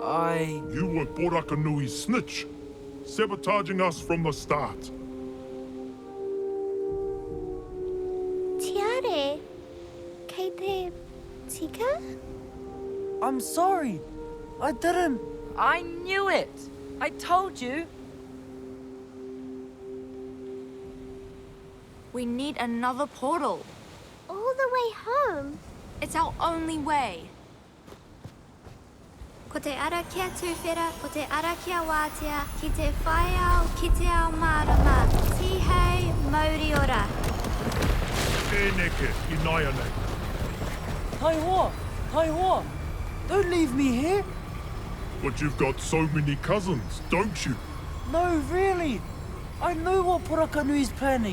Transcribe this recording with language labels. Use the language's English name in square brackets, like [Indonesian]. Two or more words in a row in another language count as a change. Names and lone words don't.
[English] You were Porokanui's snitch, sabotaging us from the start. [Māori] Tiare, kei te tika? [English] I'm sorry. I didn't. I knew it! I told you! We need another portal. All the way home? It's our only way. [Māori] Ko te ara kia tūwhera, ko te ara kia wātea, ki te whai au, ki te ao marama, tihei, mauri ora. E neke, I naia nei. Taiwa! Taiwa! [English] Don't leave me here! But you've got so many cousins, don't you? No, really! I know what Porokanui's planning.